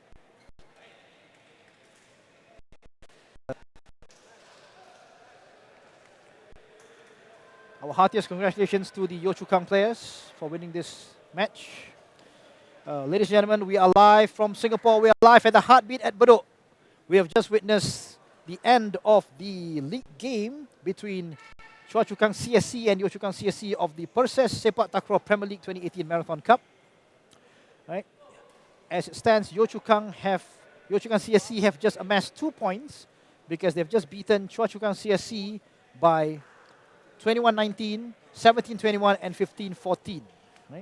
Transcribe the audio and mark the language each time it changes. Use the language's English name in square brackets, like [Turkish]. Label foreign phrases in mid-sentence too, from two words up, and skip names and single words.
[English] Our heartiest congratulations to the Yio Chu Kang players for winning this match. Ladies and gentlemen, we are live from Singapore. We are live at the Heartbeat at Bedok. We have just witnessed the end of the league game between Choa Chu Kang CSC and Yio Chu Kang CSC of the Perses Sepaktakraw Premier League 2018 Marathon Cup. Right. As it stands, Yio Chu Kang CSC have just amassed 2 points because they've just beaten Choa Chu Kang CSC by 21-19, 17-21, and 15-14. Right.